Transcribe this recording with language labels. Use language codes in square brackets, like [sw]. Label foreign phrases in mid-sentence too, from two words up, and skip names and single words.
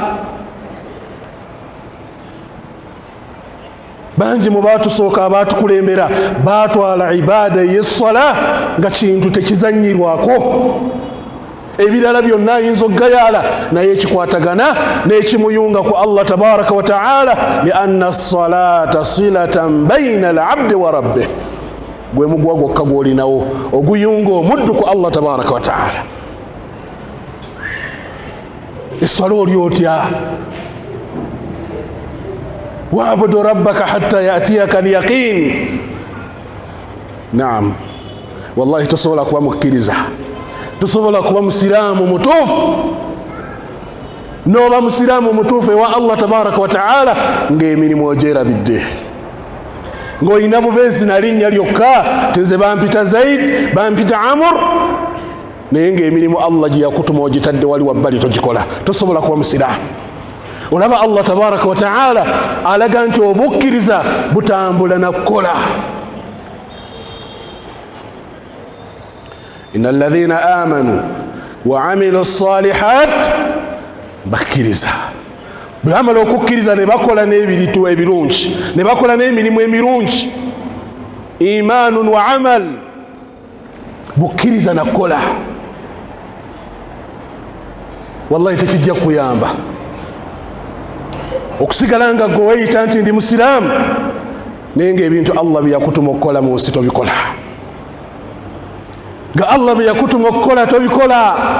[lg] bangi mu baatusooka abaatukulembera baatwala ibaada y'esswala nga kintu tekizanyirwako ebirala byonna ayinza okugayala naye ekikwatagana n'ekimuyunga ku Allah [ar] تبارك وتعالى لأن الصلاة صلة بين العبد وربه [lg] gwe mugwa gwokka gwolinawo oguyunga omuddu ku Allah [ar] تبارك وتعالى [lg] esswala oli otya [ar] واعبد ربك حتى يأتيك اليقين نعم والله [lg] tosobola kuba mukkiriza tosobola kuba musiraamu mutuufu n'oba musiraamu mutuufu ewa Allah [ar] تبارك وتعالى [lg] ng'emirimu ogyerabidde ng'olina bubeezi na linnya lyokka tenze bampita Zaid bampita Amr naye ng'emirimu Allah gye yakutuma ogitadde wali wabbali togikola tosobola kuba musiraamu olaba Allah [ar] تبارك وتعالى [lg] alaga nti obukkiriza butambula na kukola [ar] إن الذين آمنوا و عملوا الصالحات [lg] bakkiriza bwamala okukkiriza ne bakola n'ebiritu ebirungi ne bakola n'emirimu emirungi [ar] إيمان وعمل [lg] bukkiriza na kukola wallahi tekijja kuyamba okusigala nga gwe weyita nti ndi musiraamu naye ng'ebintu Allah bye yakutuma okukola mu nsi tobikola nga Allah bye yakutuma okukola tobikola